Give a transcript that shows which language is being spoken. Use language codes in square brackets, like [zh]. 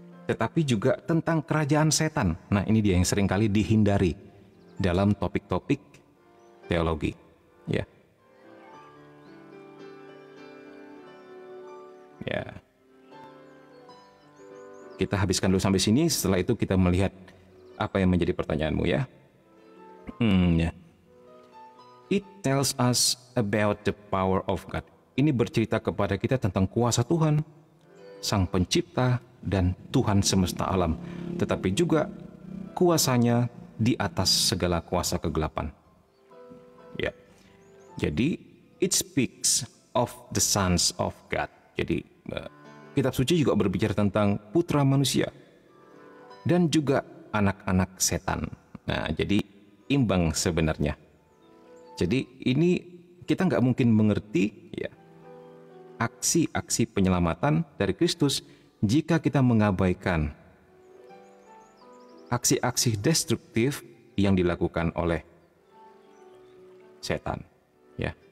[id] Tetapi juga tentang kerajaan setan. Nah, ini dia yang seringkali dihindari dalam topik-topik teologi, ya. Ya. Kita habiskan dulu sampai sini, setelah itu kita melihat apa yang menjadi pertanyaanmu, ya. Ya. [en] It tells us about the power of God. [id] Ini bercerita kepada kita tentang kuasa Tuhan, Sang Pencipta dan Tuhan semesta alam, tetapi juga kuasanya di atas segala kuasa kegelapan. Ya. [en] Jadi it speaks of the sons of God. [id] Jadi kitab suci juga berbicara tentang putra manusia dan juga anak-anak setan. Nah, jadi imbang sebenarnya. Jadi ini kita nggak mungkin mengerti, ya, aksi-aksi penyelamatan dari Kristus jika kita mengabaikan aksi-aksi destruktif yang dilakukan oleh setan, ya.